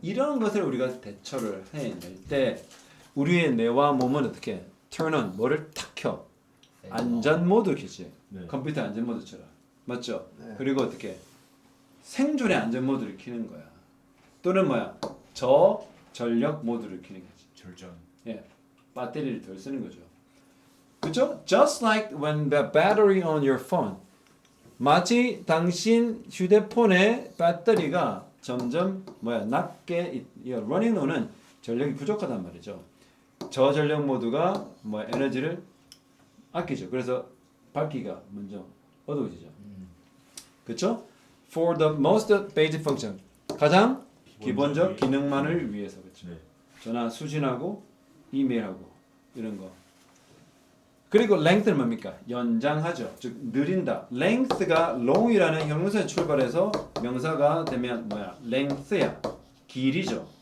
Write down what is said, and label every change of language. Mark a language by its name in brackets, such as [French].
[Korean] 이런 것을 우리가 대처를 해낼 때 우리의 뇌와 몸은 어떻게 turn on 뭐를 탁 켜? 안전 모드 켜지. 네. 컴퓨터 안전 모드처럼 맞죠? 네. 그리고 어떻게 생존의 안전 모드를 켜는 거야. 또는 뭐야 저전력 모드를 켜는 거지. 절전. 예, 배터리를 덜 쓰는 거죠. 그렇죠? [English] Just like when the battery on your phone. [Korean] 마치 당신 휴대폰의 배터리가 점점 낮게 running lo는 전력이 부족하단 말이죠. 저전력 모드가 에너지를 아끼죠. 그래서 밝기가 먼저 어두워지죠. 그렇죠? [English] For the most basic function. [Korean] 가장 기본적 기능만을 위해서 그렇죠. 네. 전화 수신하고 이메일하고 이런 거. 그리고 length는 뭡니까? 연장하죠. 즉 느린다. length가 long이라는 형용사에 출발해서 명사가 되면 length야. 길이죠.